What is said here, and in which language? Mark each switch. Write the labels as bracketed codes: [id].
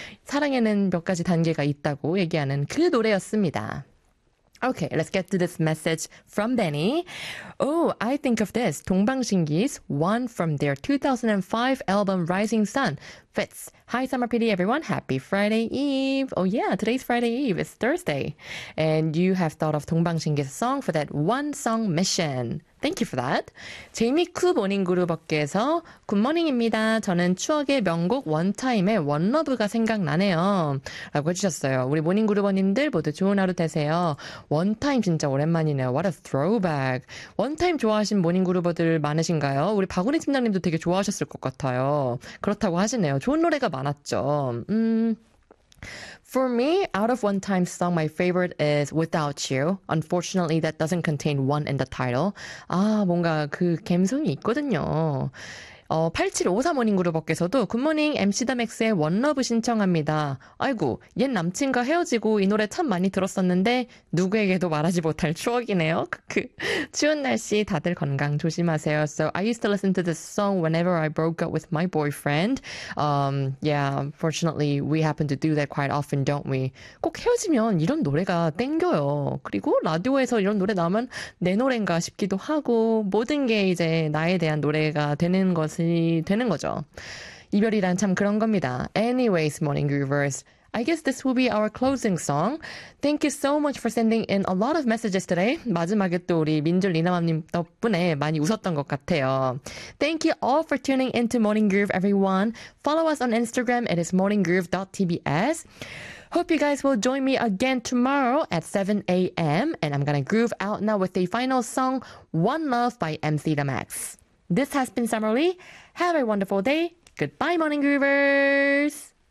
[ko] 사랑에는 몇 가지 단계가 있다고 얘기하는 그 노래였습니다. [en] Okay, let's get to this message from Benny. Oh, I think of this. 동방신기's one from their 2005 album Rising Sun fits. Hi, Summer PD, everyone. Happy Friday Eve. Oh, yeah, today's Friday Eve. It's Thursday. And you have thought of 동방신기's song for that one song mission. Thank you for that. [ko] 제이미 쿠 모닝 그룹업계에서 굿모닝입니다. 저는 추억의 명곡 원타임의 원러브가 생각나네요. 라고 해주셨어요. 우리 모닝 그룹원님들 모두 좋은 하루 되세요. 원타임 진짜 오랜만이네요. [en] What a throwback. [ko] 원타임 좋아하신 모닝 그룹어들 많으신가요? 우리 박은희 팀장님도 되게 좋아하셨을 것 같아요. 그렇다고 하시네요. 좋은 노래가 많았죠. [en] For me, out of one time song, my favorite is Without You. Unfortunately, that doesn't contain one in the title. [ko] 아, 뭔가 그 감성이 있거든요. 8753 모닝 그룹업계에서도 굿모닝 MC 더 맥스의 원러브 신청합니다. 아이고, 옛 남친과 헤어지고 이 노래 참 많이 들었었는데 누구에게도 말하지 못할 추억이네요. 크크. 추운 날씨 다들 건강 조심하세요. [en] So I used to listen to this song whenever I broke up with my boyfriend. Yeah, fortunately we happen to do that quite often, don't we? [ko] 꼭 헤어지면 이런 노래가 땡겨요. 그리고 라디오에서 이런 노래 나오면 내 노래인가 싶기도 하고 모든 게 이제 나에 대한 노래가 되는 것 되는 거죠. 이별이란 참 그런 겁니다. [en] Anyways, Morning Groovers, I guess this will be our closing song. Thank you so much for sending in a lot of messages today. [ko] 마지막에 또 우리 민줄 리나맘님 덕분에 많이 웃었던 것 같아요. [en] Thank you all for tuning in to Morning Groove, everyone. Follow us on Instagram. It is morninggroove.tbs. Hope you guys will join me again tomorrow at 7 a.m. And I'm gonna groove out now with the final song, One Love by MC The Max. This has been Summer Lee. Have a wonderful day. Goodbye, Morning Groovers.